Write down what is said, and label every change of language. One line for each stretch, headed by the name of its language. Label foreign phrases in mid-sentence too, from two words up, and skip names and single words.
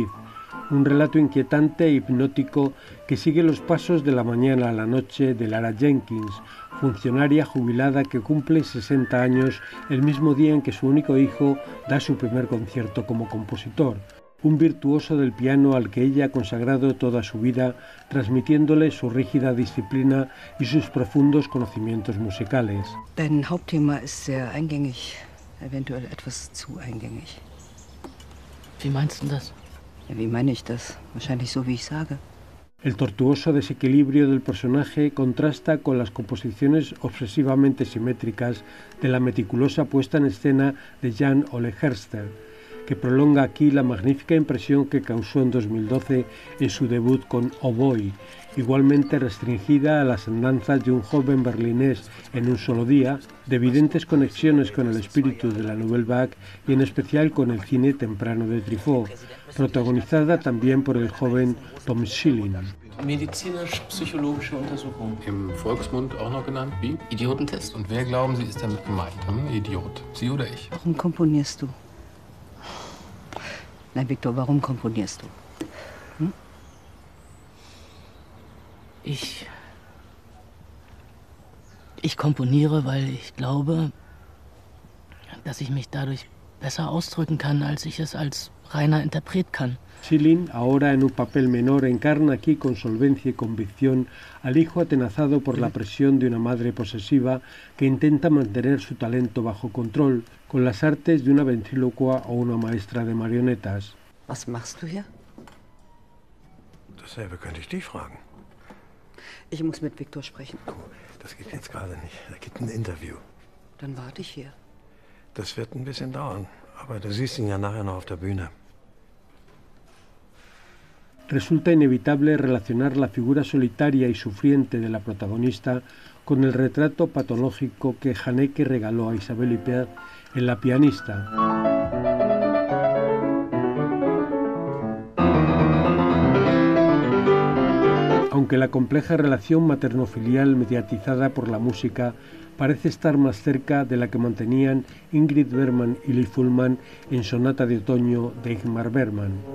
Spanish: Un relato inquietante e hipnótico que sigue los pasos de la mañana a la noche de Lara Jenkins, funcionaria jubilada que cumple 60 años el mismo día en que su único hijo da su primer concierto como compositor. Un virtuoso del piano al que ella ha consagrado toda su vida, transmitiéndole su rígida disciplina y sus profundos conocimientos musicales.
German: Dein Hauptthema ist sehr eingängig, eventuell etwas zu eingängig. Wie meinst du das? Ja, wie meine ich das? Wahrscheinlich so, wie ich sage.
Spanish: El tortuoso desequilibrio del personaje contrasta con las composiciones obsesivamente simétricas de la meticulosa puesta en escena de Jan Ole Herster, que prolonga aquí la magnífica impresión que causó en 2012 en su debut con Oh Boy, igualmente restringida a las andanzas de un joven berlinés en un solo día, de evidentes conexiones con el espíritu de la Nouvelle Vague y en especial con el cine temprano de Truffaut, protagonizada también por el joven Tom Schilling.
German: Medizinisch-psychologische Untersuchung. Im Volksmund auch noch genannt wie? Idiotentest. Und wer glauben Sie ist damit gemeint? Idiot. Sie oder ich? Warum komponierst du? Nein, Viktor, warum komponierst du? Hm? Ich komponiere, weil ich glaube, dass ich mich dadurch besser ausdrücken kann, als ich es als reiner Interpret kann.
Spanish: Schilling, ahora en un papel menor, encarna aquí con solvencia y convicción al hijo atenazado por la presión de una madre posesiva que intenta mantener su talento bajo control con las artes de una ventrílocua o una maestra de marionetas.
German: Was machst du hier? Dasselbe könnte ich dich fragen. Ich muss mit Viktor sprechen. Das geht jetzt gerade nicht. Er gibt ein Interview. Dann warte ich hier. Das wird ein bisschen dauern, aber du siehst ihn ja nachher noch auf der Bühne.
Spanish: Resulta inevitable relacionar la figura solitaria y sufriente de la protagonista con el retrato patológico que Haneke regaló a Isabelle Huppert en La pianista. Aunque la compleja relación materno-filial mediatizada por la música parece estar más cerca de la que mantenían Ingrid Bergman y Liv Ullmann en Sonata de Otoño de Ingmar Bergman.